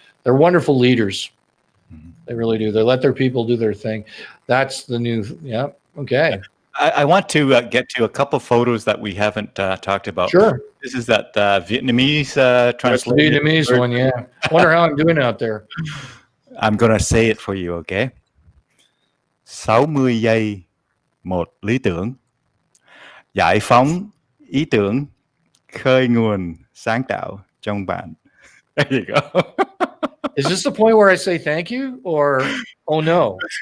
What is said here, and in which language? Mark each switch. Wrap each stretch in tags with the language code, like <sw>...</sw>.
<en>They're wonderful leaders. They really do. They let their people do their thing. That's the new. Yeah. Okay. I want to get to a couple photos that we haven't talked about. Sure. This is that Vietnamese translation. The Vietnamese one, yeah. Wonder how I'm doing out there. I'm gonna say it for you, okay?</en> <vi>60 giây một lý tưởng, giải phóng ý tưởng, khơi nguồn sáng tạo trong bạn.</vi> <en>There you go. Is this the point where I say thank you or oh no?</en>